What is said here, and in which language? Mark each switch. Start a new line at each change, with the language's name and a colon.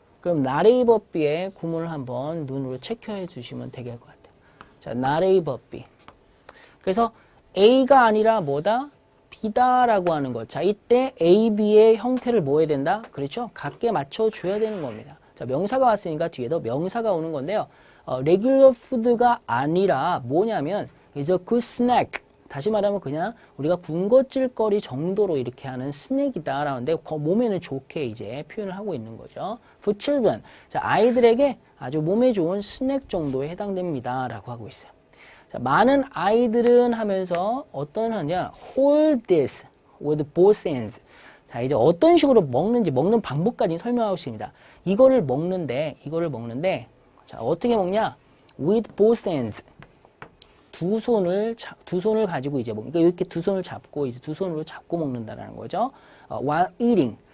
Korean: 그럼
English: not a but be
Korean: 의 구문을 한번 눈으로 체크해 주시면 되겠을 것 같아요.
English: 자, not a but be.
Korean: 그래서 A가 아니라 뭐다? B다라고 하는 것. 자, 이때 A, B의 형태를 뭐 해야 된다? 그렇죠? 같게 맞춰줘야 되는 겁니다. 자, 명사가 왔으니까 뒤에도 명사가 오는 건데요.
English: regular food가
Korean: 아니라 뭐냐면
English: is a good snack.
Korean: 다시 말하면 그냥 우리가 군것질거리 정도로 이렇게 하는 스낵이다 라는데 몸에는 좋게 이제 표현을 하고 있는 거죠.
English: For children.
Korean: 자, 아이들에게 아주 몸에 좋은 스낵 정도에 해당됩니다 라고 하고 있어요. 자, 많은 아이들은 하면서 어떤 하냐?
English: Hold this with both hands.
Korean: 자, 이제 어떤 식으로 먹는지 먹는 방법까지 설명하고 있습니다. 이거를 먹는데 자, 어떻게 먹냐?
English: With both hands.
Korean: 두 손을 가지고 이제 그러니까 이렇게 두 손을 잡고 이제 두 손으로 잡고 먹는다라는 거죠.
English: While eating.